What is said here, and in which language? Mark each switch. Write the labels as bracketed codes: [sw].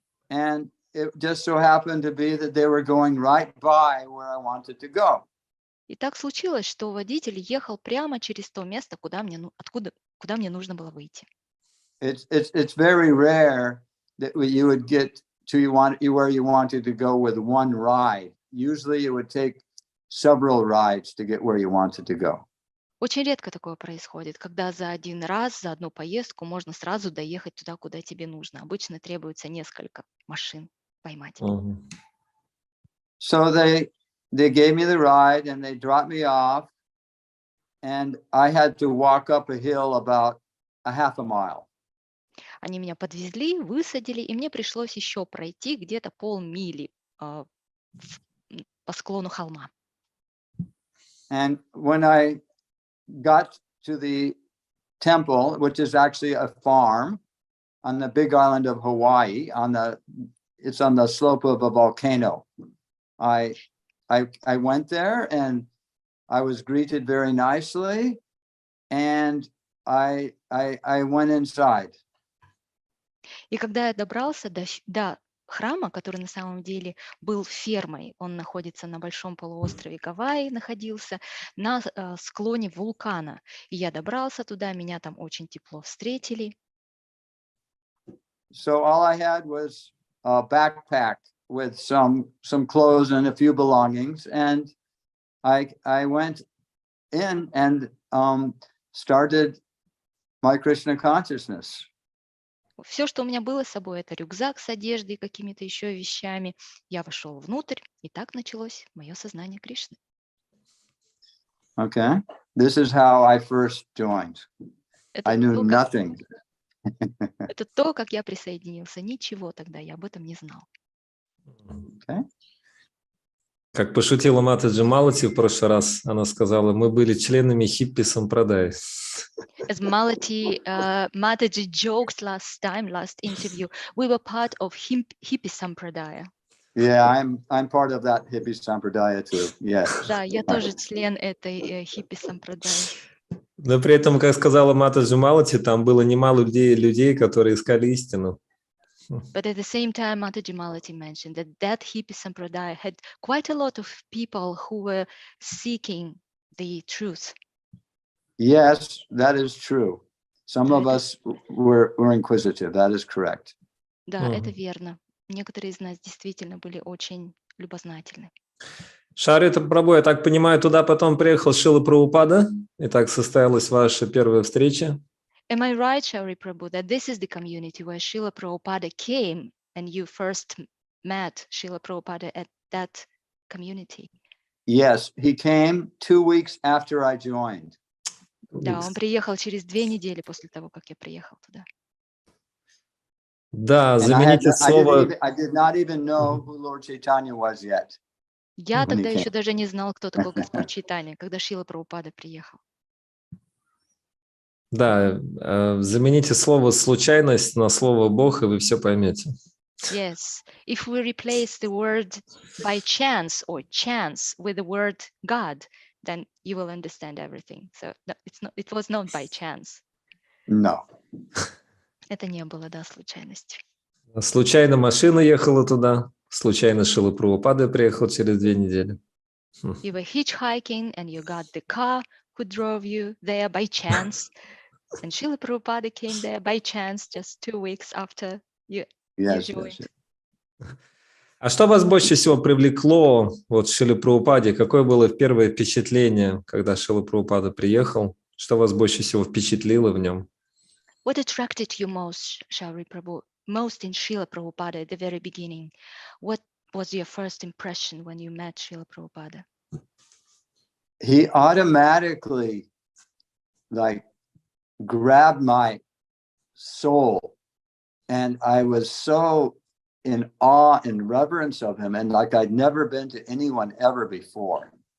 [en] And it just so happened to be that they were going right by where I wanted to go. [ru] И так случилось, что водитель ехал прямо через то место, куда мне нужно было выйти. [en] It's very rare that you would get to where you wanted to go with one ride. Usually it would take several rides to get where you wanted to go. [ru] Очень редко такое происходит, когда за один раз, за одну поездку можно сразу доехать туда, куда тебе нужно. Обычно требуется несколько машин поймать. [en] So they gave me the ride and they dropped me off, and I had to walk up a hill about a half a mile. [ru] Они меня подвезли, высадили, и мне пришлось еще пройти где-то полмили по склону холма. [en] And when I got to the temple, which is actually a farm on the big island of Hawaii, it's on the slope of a volcano. I went there and I was greeted very nicely, and I went inside. [ru] И когда я добрался до храма, который на самом деле был фермой, он находится на большом полуострове Гавайи, находился на склоне вулкана. И я добрался туда, меня там очень тепло встретили. [en] So all I had was a backpack with some clothes and a few belongings, and I went in and started my Krishna consciousness. [ru] Все, что у меня было с собой, это рюкзак с одеждой и какими-то еще вещами. Я вошел внутрь, и так началось мое сознание Кришны. [en] Okay, this is how I first joined. I knew nothing. [ru] Это то, как я присоединился. Ничего тогда я об этом не знал. [en] Okay. [ru] Как пошутила Матаджи Малати в прошлый раз, она сказала, мы были членами хиппи Сампрадай. [en] As Mataji joked last interview, we were part of hippie sampradaya. Yeah, I'm part of that hippie sampradaya too. Yes. [ru] Да, я тоже член этой хиппи сампрадаи. Но при этом, как сказала Матаджи Малати, там было немало людей, которые искали истину. [en] But at the same time, Mataji Malati mentioned that hippie sampradaya had quite a lot of people who were seeking the truth. Yes, that is true. Some [ru] Да, [en] of us were inquisitive. That is correct. [ru] да, это верно. Некоторые из нас действительно были очень любознательны. Шриле Прабхупаде, я так понимаю, туда потом приехал Шрила Прабхупада, и так состоялась ваша первая встреча. [en] Am I right, Шаури Prabhu, that this is the community where Srila Prabhupada came and you first met Srila Prabhupada at that community? Yes, he came 2 weeks after I joined. [ru] Да, он приехал через 2 недели после того, как я приехал туда. Да, [en] And [ru] замените слово... [en] I did not even know who Lord Chaitanya was yet. [ru] Я [en] when he [ru] тогда еще [en] came. [ru] даже не знал, кто такой Господь Чайтанья, когда Шрила Прабхупада приехал. Да, замените слово «случайность» на слово «Бог», и вы все поймете. [en] Yes, if we replace the word by chance or chance with the word God, then you will understand everything. So it was not by chance. No. [ru] Это не было, да, случайностью. Случайно машина ехала туда, случайно Шрила Прабхупада приехал через 2 недели. [en] You were hitchhiking and you got the car who drove you there by chance. And Srila Prabhupada came there by chance just 2 weeks after you joined. Yes. [ru] А что вас больше всего привлекло вот в Шриле Прабхупаде? Какое было первое впечатление, когда Шрила Прабхупада приехал? Что вас больше всего впечатлило в нем? [en] What attracted you most, Шаури Prabhu, most in Srila Prabhupada at the very beginning? What was your first impression when you met Srila Prabhupada? He automatically grabbed my soul, and I was so in awe and reverence of him, and I'd never been to anyone ever before.